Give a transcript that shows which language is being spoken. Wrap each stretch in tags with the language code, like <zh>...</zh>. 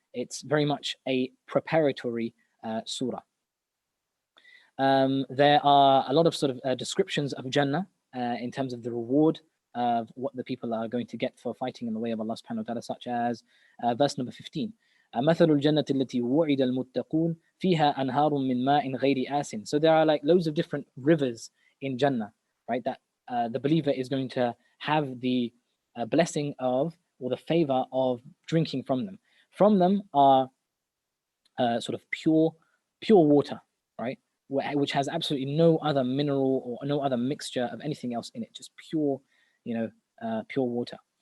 <en>It's very much a preparatory surah. There are a lot of sort of descriptions of Jannah in terms of the reward of what the people are going to get for fighting in the way of Allah subhanahu wa ta'ala, such as verse number 15.</en> <ar>مثل الجنة التي وعد المتقون فيها أنهار من ماء غير آسٍ.</ar> <en>So there are like loads of different rivers in Jannah, right? That the believer is going to have the blessing of, or the favor of, drinking from them. From them are sort of pure water, right? Which has absolutely no other mineral or no other mixture of anything else in it, just pure, pure water.</en>